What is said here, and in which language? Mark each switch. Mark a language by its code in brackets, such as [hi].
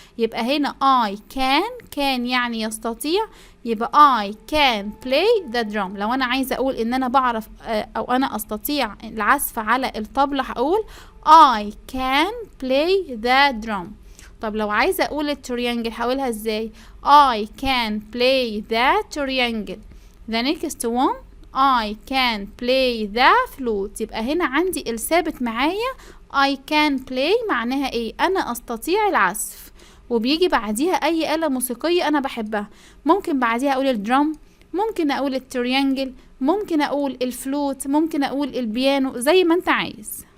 [ar] يبقى هنا [en] I can [ar] يعني يستطيع، يبقى [en] I can play the drum. [ar] لو انا عايزة اقول ان انا بعرف او انا استطيع العزف على الطبلة هقول [en] I can play the drum. [ar] طب لو عايزة اقول التريانجل هقولها ازاي؟ [en] I can play the triangle. the next one I can play the flute. [ar] يبقى هنا عندي الثابت معايا [en] I can play [ar] معناها ايه؟ انا استطيع العزف، وبيجي بعديها اي آلة موسيقية انا بحبها. ممكن بعديها اقول الدرام، ممكن اقول التريانجل، ممكن اقول الفلوت، ممكن اقول البيانو، زي ما انت عايز.